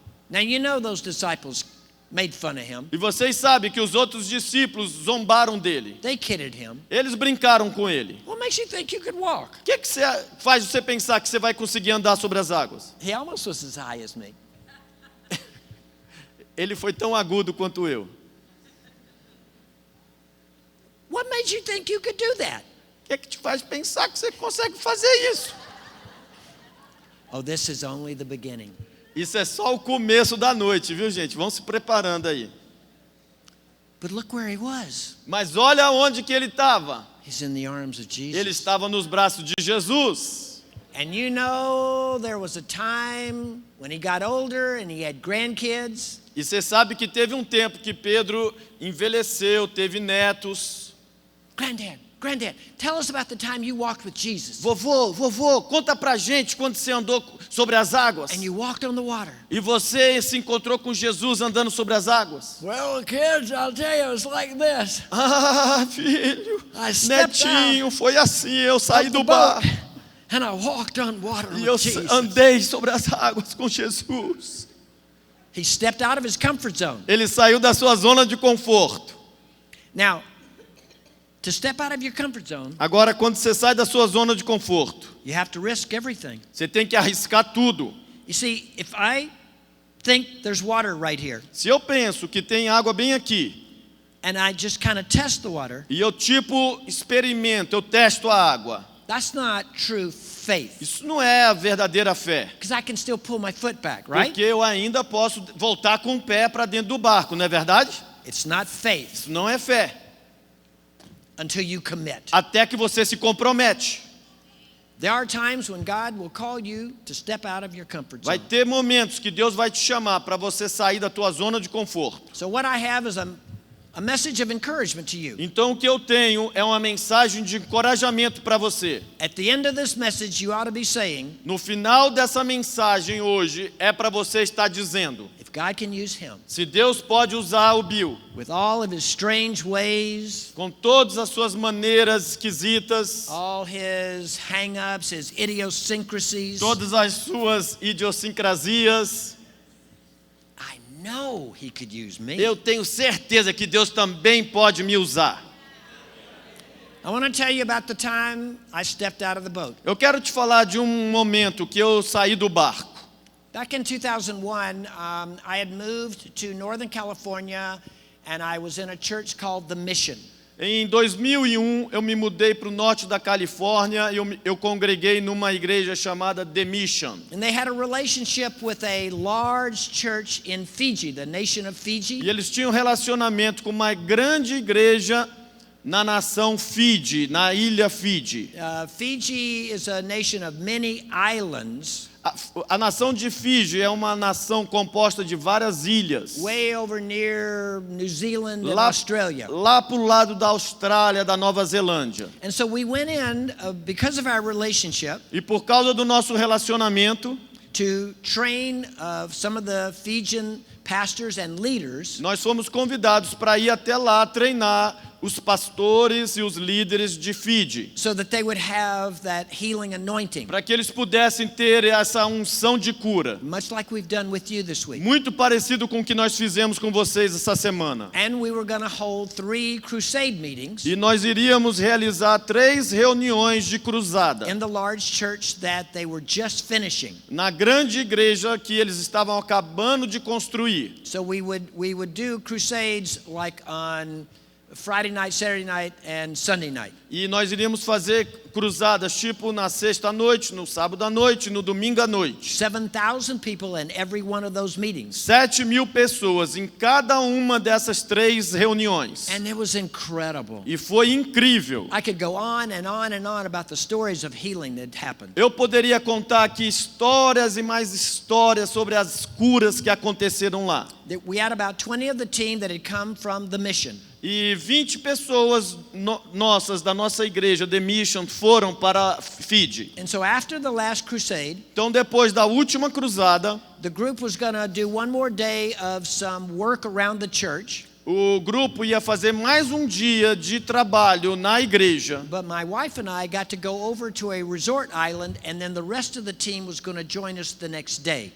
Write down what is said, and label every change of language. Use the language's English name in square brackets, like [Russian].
[English] Now you know those disciples made fun of him. [Portuguese] E vocês sabem que os outros discípulos zombaram dele. [English] They kidded him. [Portuguese] Eles brincaram com ele. [English] What makes you think you could walk? [Portuguese] O que faz você pensar que você vai conseguir andar sobre as águas? [English] He almost was as high as me. [Portuguese] Ele foi tão agudo quanto eu. [English] What made you think you could do that? [Portuguese] O que te faz pensar que você consegue fazer isso? [English] Oh, this is only the beginning. [Portuguese] Isso é só o começo da noite, viu, gente? Vão se preparando aí. [English] But look where he was. [Portuguese] Mas olha onde que ele estava. [English] He's in the arms of Jesus. [Portuguese] Ele estava nos braços de Jesus. [English] And you know, there was a time when he got older and he had grandkids. [Portuguese] E você sabe que teve um tempo que Pedro envelheceu, teve netos. [English] Granddad, tell us about the time you walked with Jesus. [Portuguese] Vovô, conta pra gente quando você andou sobre as águas. [English] And you walked on the water. [Portuguese] E você se encontrou com Jesus andando sobre as águas. [English] Well, kids, I'll tell you, it was like this. [Portuguese] Ah, filho, [English] I stepped [Portuguese] netinho, foi assim, eu saí [English] out [Portuguese] do [English] the bar. boat and I walked on water [Portuguese] E eu [English] with Jesus. [Portuguese] andei sobre as águas com Jesus. [English] He stepped out of his comfort zone. [Portuguese] Ele saiu da sua zona de conforto. [English] Now, to step out of your comfort zone, [Portuguese] Agora, quando você sai da sua zona de conforto, [English] you have to risk everything. [Portuguese] você tem que arriscar tudo. [English] You see, if I think there's water right here [Portuguese] Se eu penso que tem água bem aqui, [English] and I just kind of test the water, [Portuguese] e eu experimento, eu testo a água, [English] that's not true faith. [Portuguese] isso não é a verdadeira fé. [English] Because I can still pull my foot back, right? [Portuguese] Porque eu ainda posso voltar com o pé para dentro do barco, não é verdade? [English] It's not faith [Portuguese] Isso não é fé. [English] until you commit. [Portuguese] Até que você se compromete. [English] There are times when God will call you to step out of your comfort [Portuguese] Vai [English] zone. [Portuguese] ter momentos que Deus vai te chamar para você sair da tua zona de conforto. [English] So what I have is a message of encouragement to you. [Portuguese] Então o que eu tenho é uma mensagem de encorajamento para você. [English] At the end of this message, you ought to be saying, [Portuguese] No final dessa mensagem hoje é para você estar dizendo: [English] if God can use him [Portuguese] se Deus pode usar o Bill, [English] with all of his strange ways, [Portuguese] com todas as suas maneiras esquisitas, [English] all his hang-ups, his idiosyncrasies, [Portuguese] todas as suas idiosincrasias, [English] I know he could use me. [Portuguese] eu tenho certeza que Deus também pode me usar. [English] I want to tell you about the time I stepped out of the boat. [Portuguese] Eu quero te falar de um momento que eu saí do barco. [English] Back in 2001, I had moved to Northern California, and I was in a church called The Mission. [Portuguese] Em 2001, eu me mudei para o norte da Califórnia e eu congreguei numa igreja chamada The Mission. [English] And they had a relationship with a large church in Fiji, the nation of Fiji. [Portuguese] E eles tinham relacionamento com uma grande igreja na nação Fiji, na ilha Fiji. [English] Fiji is a nation of many islands, [Portuguese] A nação de Fiji é uma nação composta de várias ilhas. [English] way over near New Zealand and [Portuguese] Lá, [English] Australia. [Portuguese] lá para o lado da Austrália, da Nova Zelândia. [English] And so we went in, because of our relationship, [Portuguese] E por causa do nosso relacionamento, [English] to train some of the Fijian pastors and leaders [Portuguese] nós fomos convidados para ir até lá treinar os pastores e os líderes de Fiji, [English] so that they would have that healing anointing, [Portuguese] para que eles pudessem ter essa unção de cura, [English] much like we've done with you this week. [Portuguese] muito parecido com o que nós fizemos com vocês essa semana. [English] And we were going to hold 3 crusade meetings [Portuguese] E nós iríamos realizar 3 reuniões de cruzada [English] in the large church that they were just finishing. [Portuguese] na grande igreja que eles estavam acabando de construir. [English] So we would do crusades like on Friday night, Saturday night, and Sunday night. [Portuguese] E nós iríamos fazer cruzadas tipo na sexta à noite, no sábado à noite, no domingo à noite. [English] 7,000 people in every one of those meetings. [Portuguese] 7.000 pessoas em cada uma dessas 3 reuniões. [English] And it was incredible. [Portuguese] E foi incrível. [English] I could go on and on and on about the stories of healing that happened. [Portuguese] Eu poderia contar aqui histórias e mais histórias sobre as curas que aconteceram lá. [English] We had about 20 of the team that had come from the mission. [Portuguese] E 20 pessoas nossas, da nossa igreja, The Mission, foram para Fiji. [English] And so after the last crusade, [Portuguese] Então, depois da última cruzada, [English] the group was going to do one more day of some work around the church. [Portuguese] o grupo ia fazer mais um dia de trabalho na igreja. [English] But my wife and I got to go over to a resort island, and then the rest of the team was going to join us the next day.